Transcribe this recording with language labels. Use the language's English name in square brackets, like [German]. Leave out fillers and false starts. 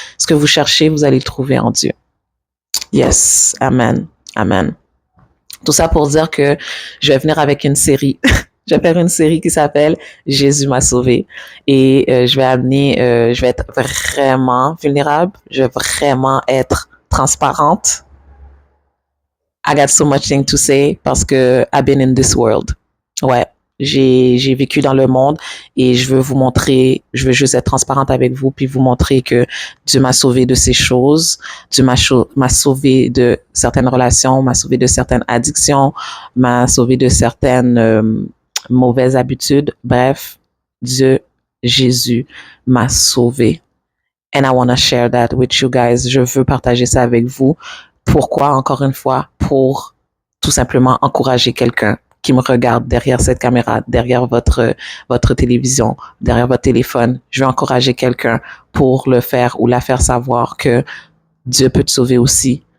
[French] Ce que vous cherchez, vous allez le trouver en Dieu. Yes. Amen. Amen. Tout ça pour dire que je vais venir avec une série. Je vais faire une série qui s'appelle Jésus m'a sauvé. Et je vais être vraiment vulnérable. Je vais vraiment être transparente. [English] I got so much thing to say [French] parce que [English] I've been in this world. [French] Ouais. J'ai vécu dans le monde et je veux juste être transparente avec vous puis vous montrer que Dieu m'a sauvé de ces choses. Dieu m'a sauvé de certaines relations, m'a sauvé de certaines addictions, m'a sauvé de certaines mauvaises habitudes. Bref, Jésus m'a sauvé. [English] And I want to share that with you guys. [French] Je veux partager ça avec vous. Pourquoi? Encore une fois, pour tout simplement encourager quelqu'un qui me regarde derrière cette caméra, derrière votre télévision, derrière votre téléphone. Je veux encourager quelqu'un pour le faire ou la faire savoir que Dieu peut te sauver aussi.